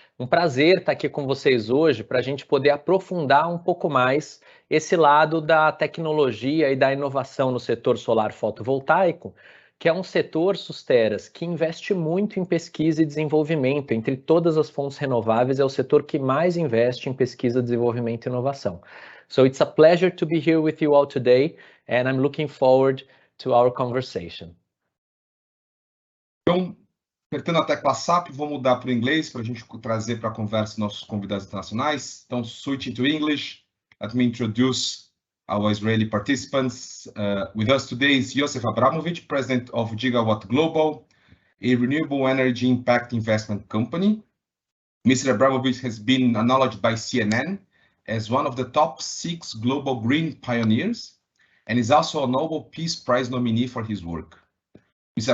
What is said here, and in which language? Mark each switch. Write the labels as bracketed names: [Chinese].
[Portuguese] Um prazer estar aqui com vocês hoje para a gente poder aprofundar um pouco mais esse lado da tecnologia e da inovação no setor solar fotovoltaico, que é um setor, Susteras, que investe muito em pesquisa e desenvolvimento. Entre todas as fontes renováveis, é o setor que mais investe em pesquisa, desenvolvimento e inovação. [English] So it's a pleasure to be here with you all today, and I'm looking forward to our conversation. [Portuguese] Então, apertando a tecla SAP, vou mudar para o inglês para a gente trazer para a conversa nossos convidados internacionais. [English] Então, switching to English, let me introduce our Israeli participants. With us today is Yosef Abramovich, president of Gigawatt Global, a renewable energy impact investment company. Mr. Abramovich has been acknowledged by CNN as one of the top 6 global green pioneers and is also a Nobel Peace Prize nominee for his work. Mr.